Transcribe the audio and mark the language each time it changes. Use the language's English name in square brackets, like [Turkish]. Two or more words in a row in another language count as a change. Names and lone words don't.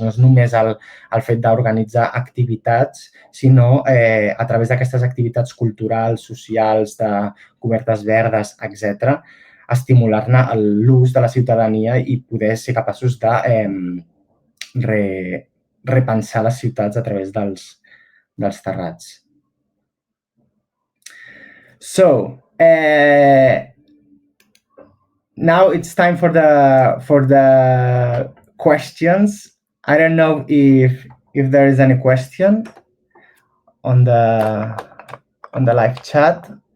[Catalan] No és només el fet d'organitzar activitats, sinó a través d'aquestes activitats culturals, socials, de cobertes verdes, etc., estimular-ne l'ús de la ciutadania i poder ser capaços de repensar les ciutats a través dels terrats. [English] So, now it's time for the questions. I don't know if there is any question on the live chat.